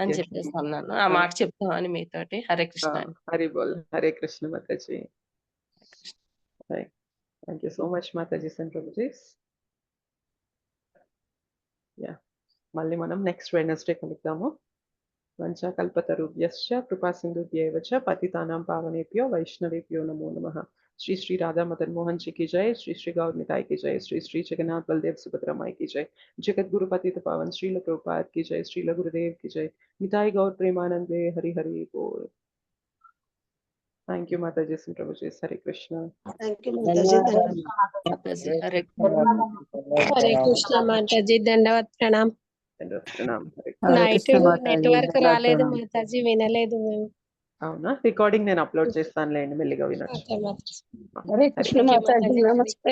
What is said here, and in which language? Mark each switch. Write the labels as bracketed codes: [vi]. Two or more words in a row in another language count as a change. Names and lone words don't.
[te] అని చెప్పేసి అన్నాను. ఆ మాట చెప్తామని మీతోటి. హరే కృష్ణ అండి. హరి బోల్. హరే కృష్ణ మాతాజీ. హరే కృష్ణ. [en] Thank you so much matajis and prabhujis. [te] యా, మళ్ళీ మనం [en] next Wednesday [te] కలుద్దాము. [sa] వంచాకల్పతరుభ్యశ్చ కృపా సింధుభ్యేవ చ పతితానాం పావనేభ్యో వైష్ణవేభ్యో నమో నమః. [hi] श्री श्री राधा मदन मोहन जी की जय, श्री श्री गौर निताई की जय, श्री श्री जगन्नाथ बलदेव सुभद्रा माई की जय, जगत गुरु पतित पावन श्रील प्रभुपाद की जय, श्रील गुरुदेव की जय, निताई गौर प्रेमानंदे हरि हरि बोल. [en] Thank you mata ji and prabhu ji. Hare Krishna. Thank you mataji. [te] మాతాజీ హరే హరే కృష్ణ మాతాజీ, దండవత్ ప్రణాం. [hi] प्रणाम. [en] night network [te] రాలేదు మాతాజీ, వినలేదు మేము. అవునా, రికార్డింగ్ నేను అప్లోడ్ చేస్తానులేండి, మెల్లిగా వినొచ్చు. ఓకే మాతాజీ. హరే కృష్ణ మాతాజీ, నమస్తే.